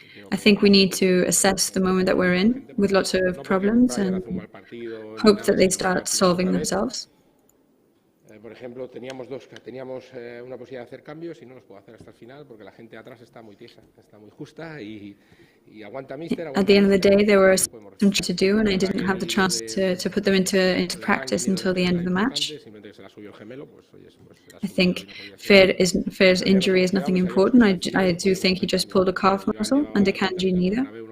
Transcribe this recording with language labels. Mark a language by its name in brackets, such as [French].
[English] I think we need to assess the moment that we're in with lots of problems and hope that they start solving themselves. [Spanish] Por ejemplo, teníamos una posibilidad de hacer cambios y no los puedo hacer hasta el final porque la gente atrás está muy tiesa, está muy justa y aguanta míster. [English] At the end of the day, there were some to do, and I didn't have the chance to put them into practice until the end of the match. I think Fer's injury is nothing important. I do think he just pulled a calf muscle, and Akanji neither.